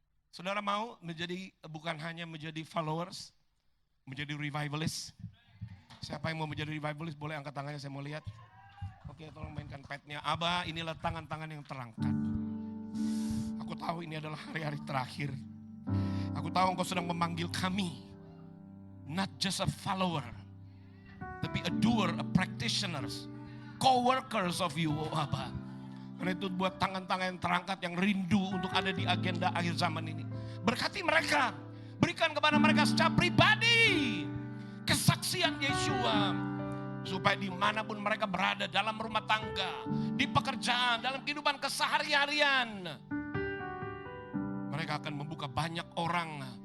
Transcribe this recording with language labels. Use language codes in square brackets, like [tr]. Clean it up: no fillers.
[id] Saudara mau menjadi, bukan hanya menjadi followers, menjadi revivalist. Siapa yang mau menjadi revivalist boleh angkat tangannya, saya mau lihat. Oke, tolong mainkan petnya. Abah, inilah tangan-tangan yang terangkat. Aku tahu ini adalah hari-hari terakhir. Aku tahu engkau sedang memanggil kami. [en] Not just a follower, [id] tapi [en] a doer, a practitioners, co-workers of you, Abah. [id] Karena itu buat tangan-tangan yang terangkat yang rindu untuk ada di agenda akhir zaman ini. Berkati mereka, berikan kepada mereka secara pribadi kesaksian Yeshua. Supaya dimanapun mereka berada, dalam rumah tangga, di pekerjaan, dalam kehidupan keseharian, mereka akan membuka banyak orang.